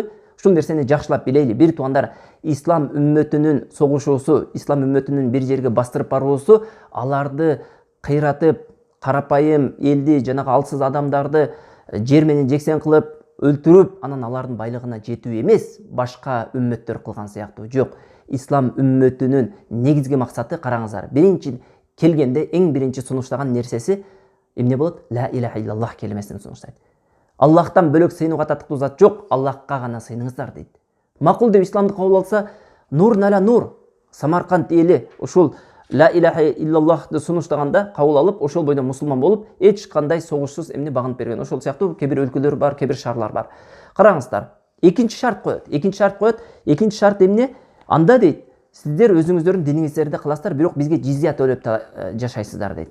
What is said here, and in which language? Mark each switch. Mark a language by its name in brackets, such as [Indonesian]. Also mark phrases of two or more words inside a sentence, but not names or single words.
[Kyrgyz] Ушул нерсени жакшылап билейли. Бир туугандар, ислам үммөтүнүн согушуусу, ислам үммөтүнүн бир жерге бастырып баруусу, аларды кыйратып, карапайым элди, жанагы алсыз адамдарды жер менен жексен кылып, өлтүрүп, анан алардын байлыгына жетүү эмес, башка үммөттөр кылган сыяктуу. Жок, ислам үммөтүнүн негизги максаты, караңыздар, биринчи келгенде эң биринчи сунуштаган нерсеси эмне болот? [Arabic] لا إله إلا الله [Kyrgyz] келимесин сунуштайт. Аллахтан бөлөк сыйынууга татыктуу зат жок, Аллахка гана сыйыныңыздар дейт. Макул деп исламды кабыл алса, [Arabic] نور على نور. [Kyrgyz] Самарканд эли ушул [Arabic] لا إله إلا الله [Kyrgyz] сунуштаганда кабыл алып, ошол бойдон мусулман болуп, эч кандай согушсуз эмне багынып берген. Ошол сыяктуу кээ бир өлкөлөр бар, кээ бир шаарлар бар. Караңыздар, экинчи шарт коет. Экинчи шарт эмне? Анда дейт, сиздер өзүңүздөрдүн диниңиздерди кыласыздар, бирок бизге жизия төлөп жашайсыздар дейт.